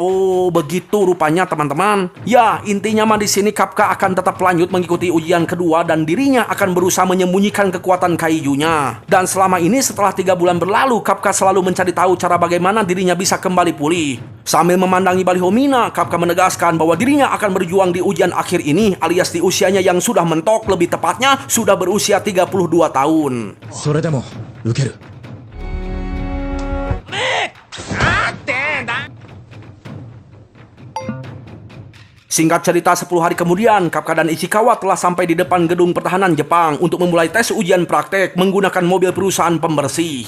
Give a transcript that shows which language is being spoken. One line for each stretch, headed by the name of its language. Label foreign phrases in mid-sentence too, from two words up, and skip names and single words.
Indonesian: Oh, begitu rupanya teman-teman. Ya, intinya mah di sini Kafka akan tetap lanjut mengikuti ujian kedua dan dirinya akan berusaha menyembunyikan kekuatan kaijunya. Dan selama ini setelah 3 bulan berlalu, Kafka selalu mencari tahu cara bagaimana dirinya bisa kembali pulih. Sambil memandangi baliho Mina, Kafka menegaskan bahwa dirinya akan berjuang di ujian akhir ini alias di usianya yang sudah mentok, lebih tepatnya sudah berusia 32 tahun.
Japanese: それでも受ける。
Indonesian: Singkat cerita, 10 hari kemudian, Kafka dan Ichikawa telah sampai di depan gedung pertahanan Jepang untuk memulai tes ujian praktek menggunakan mobil perusahaan pembersih.